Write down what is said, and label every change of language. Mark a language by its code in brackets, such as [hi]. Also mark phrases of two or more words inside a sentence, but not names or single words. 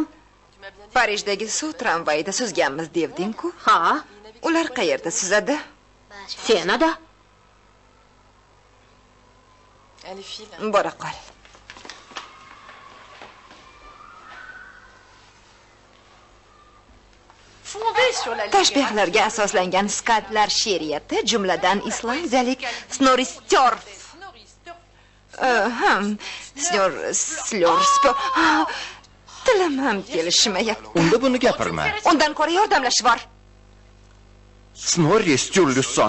[uz] Parijdagi suv tramvayida suzganmiz devding-ku. Ha, Ular qayerda suzadi? Senada. [fr] Allez, file. [uz] Bora qol. [fr] Fondée sur la [uz] Tashbihlarga asoslangan skatlar she'riyati, jumladan islandiyalik Snorri Sturluson. Slurspor. Tilim ham kelishmayapti. Unda buni gapirma. Undan ko'ra yordamlash bor. Snorri Sturluson.